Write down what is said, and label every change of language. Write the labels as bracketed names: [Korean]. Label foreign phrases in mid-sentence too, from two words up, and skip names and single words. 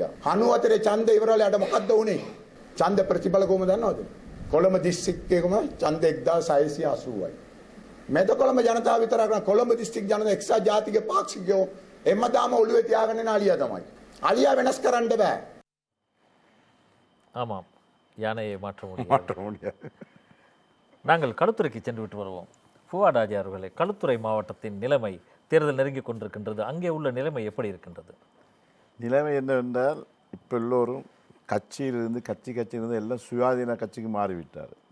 [Sinhala] 94 ඡන්ද ඉවරලා යට මොකද්ද උනේ? ඡන්ද ප්‍රතිඵල කොහොමද දන්නවද? කොළඹ දිස්ත්‍රික්කයකම ඡන්ද 1680යි. මෙද කොළඹ ජනතාව විතරක් නෙවෙයි, කොළඹ දිස්ත්‍රික් ජනතාව එක්සත් ජාතික පාක්ෂිකයෝ එම්මදාම ඔළුවේ තියාගෙන යන අලියා තමයි. අලියා වෙනස් කරන්න බෑ. [Tamil] ஆமாம், யானையை மாற்ற முடியாது. நாங்கள் களுத்துறைக்கு சென்று விட்டு வருவோம். ஃபுவாட் ஹாஜி அவர்களே, களுத்துறை மாவட்டத்தின் நிலைமை, தேர்தல் நெருங்கி கொண்டிருக்கின்றது. அங்கே உள்ள நிலைமை எப்படி இருக்கின்றது? நிலைமை என்னவென்றால், இப்போ எல்லோரும் கட்சியிலிருந்து எல்லாம் சுயாதீன கட்சிக்கு மாறிவிட்டார்.